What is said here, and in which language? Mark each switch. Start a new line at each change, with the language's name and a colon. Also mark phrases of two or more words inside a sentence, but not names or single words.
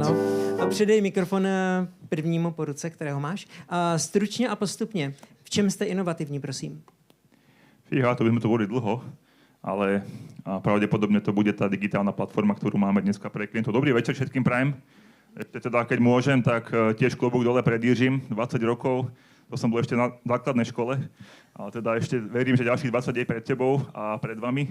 Czech: Ano. A předej mikrofon prvnímu po ruce, kterého máš. Stručně a postupně. V čem jste inovativní, prosím?
Slovak: Fíha, to by sme to boli dlho, ale pravdepodobne to bude tá digitálna platforma, ktorú máme dneska pre klientov. Dobrý večer všetkým prajem. Teda, keď môžem, tak tiež klobúk dole pred Jiřím, 20 rokov. To som bol ešte na základnej škole. Ale teda ešte verím, že ďalších 20 je pred tebou a pred vami.